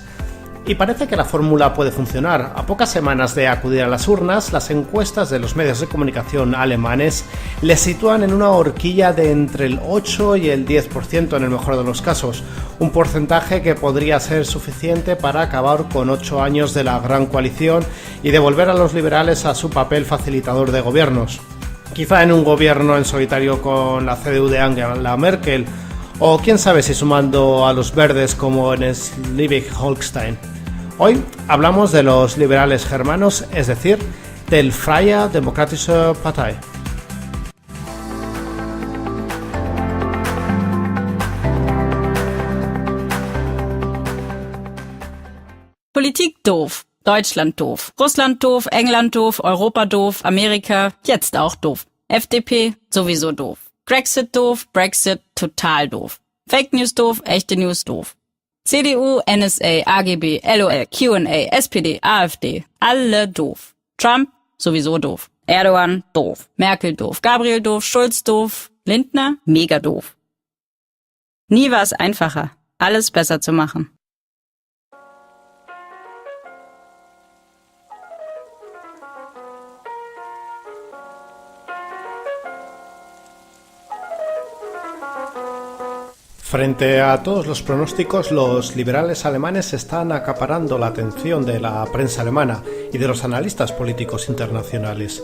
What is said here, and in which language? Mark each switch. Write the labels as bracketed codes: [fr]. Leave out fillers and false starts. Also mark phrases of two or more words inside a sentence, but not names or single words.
[es] Y parece que la fórmula puede funcionar. A pocas semanas de acudir a las urnas, las encuestas de los medios de comunicación alemanes les sitúan en una horquilla de entre el 8 y el 10% en el mejor de los casos, un porcentaje que podría ser suficiente para acabar con 8 años de la gran coalición y devolver a los liberales a su papel facilitador de gobiernos. Quizá en un gobierno en solitario con la CDU de Angela Merkel, o quién sabe si sumando a los verdes como en Schleswig-Holstein. Hoy hablamos de los liberales germanos, es decir, del Freie Demokratische Partei. [de] Politik doof, Deutschland doof, Russland doof, England doof, Europa doof, Amerika jetzt auch doof, FDP sowieso doof, Brexit doof, Brexit total doof, Fake News doof, echte News doof. CDU, NSA, AGB, LOL, Q&A, SPD, AfD, alle doof. Trump, sowieso doof. Erdogan, doof. Merkel, doof. Gabriel, doof. Schulz, doof. Lindner, mega doof. Nie war es einfacher, alles besser zu machen. [es] Frente a todos los pronósticos, los liberales alemanes están acaparando la atención de la prensa alemana y de los analistas políticos internacionales.